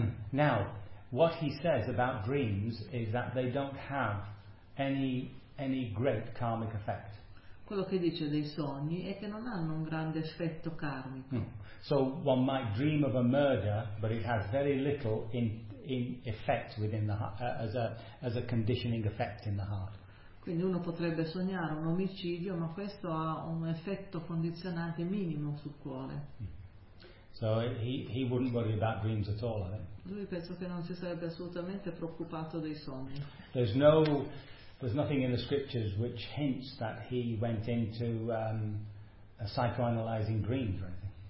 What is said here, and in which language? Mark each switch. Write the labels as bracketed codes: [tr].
[en] Now, what he says about dreams is that they don't have any great karmic effect. [it] Quello che dice dei sogni è che non hanno un grande effetto karmico. [en] So one might dream of a murder, but it has very little in effect within the as a conditioning effect in the heart. [it] Quindi uno potrebbe sognare un omicidio, ma questo ha un effetto condizionante minimo sul cuore. [en] So he wouldn't worry about dreams at all, I think. [it] Lui penso che non si sarebbe assolutamente preoccupato dei sogni. [en] There's nothing in the scriptures which hints that he went into a psychoanalyzing dreams or anything.